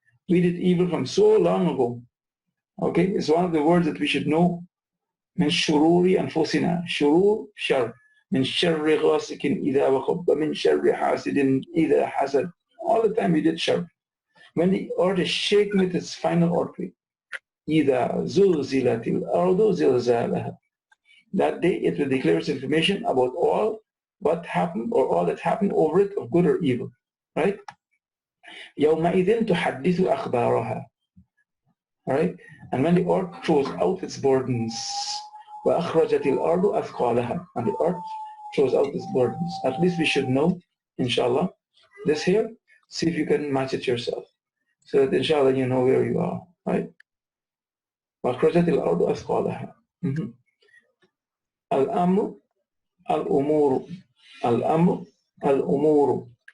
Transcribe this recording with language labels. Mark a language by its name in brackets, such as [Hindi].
[English] We did evil from so long ago. Okay? It's one of the words that we should know. [Arabic] من شرور أنفسنا. شرور شر. من شر غاسق إذا وقب. من شر حاسد إذا حسد. [English] All the time we did shar. When the earth is shaken with its final earthquake. [Arabic] إذا زلزلت الأرض زلزالها. [English] That day it will declare its information about all what happened or all that happened over it of good or evil. [Arabic] Right? يومئذ تحدث أخبارها. Right? [English] And when the earth throws out its burdens, [Arabic] وأخرجت الأرض أثقالها. [English] And the earth throws out its burdens. At least we should know, inshallah, this here. See if you can match it yourself. So that inshallah you know where you are. [Arabic] Right? وأخرجت الأرض أثقالها. الأمر الأمور الأمر الأمور